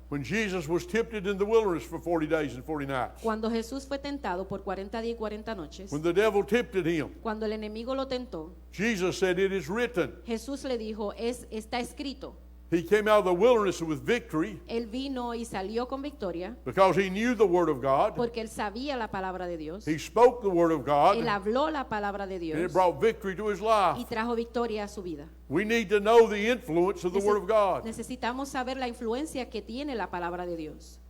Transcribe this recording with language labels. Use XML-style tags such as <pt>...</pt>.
<en>When Jesus was tempted in the wilderness for 40 days and 40 nights,</en> <es>Cuando Jesús fue tentado por 40 días y 40 noches,</es> <en>when the devil tempted him,</en> <es>cuando el enemigo lo tentó,</es> <en>Jesus said, it is written.</en> <es>Jesús le dijo, está escrito.</es> <en>He came out of the wilderness with victory</en> <es>Él vino y salió con victoria</es> <en>because he knew the Word of God.</en> <es>porque él sabía la palabra de Dios.</es> <en>He spoke the Word of God,</en> <es>Él habló la palabra de</es> <en>and</en> <es>Dios</es> <en>it brought victory to his life.</en> <es>y trajo victoria a su vida.</es> <en>We need to know the influence of the Word of God.</en> <es>Necesitamos saber la influencia que tiene la palabra de Dios.</es>